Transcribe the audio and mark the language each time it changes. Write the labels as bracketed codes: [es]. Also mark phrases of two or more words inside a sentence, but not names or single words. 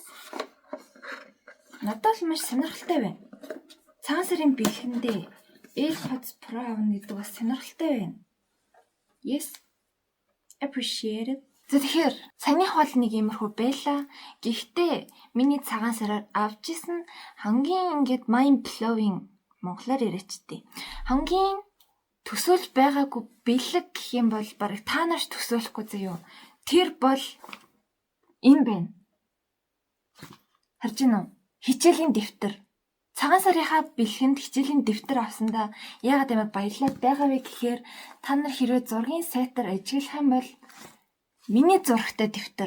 [mn] Надад л маш сонирхолтой байна. Цагаан сарын бэлгэндээ AirPods Pro авна гэдэг бас сонирхолтой байна. [en] Yes. Appreciate it. [mn] За тэгэхээр саяных бол нэг иймэрхүү байла. Гэхдээ миний цагаан сараар авч исэн хамгийн ингээд [en] mind blowing [mn] монголоор яриачдээ. Хамгийн төсөөлж байгаагүй бэлэг гэх юм бол барыг та нарт төсөөлөхгүй заяа. Тэр бол энэ байна. Харж байна уу? Хичээлийн дэвтэр. Цагаан сарынхаа бэлгэнд хичээлийн дэвтэр авсандаа яагаад юм баярлаад байгаа вэ гэхээр та нар хэрвээ зургийн сайтаар ажиглах юм бол миний зурагтай дэвтэр.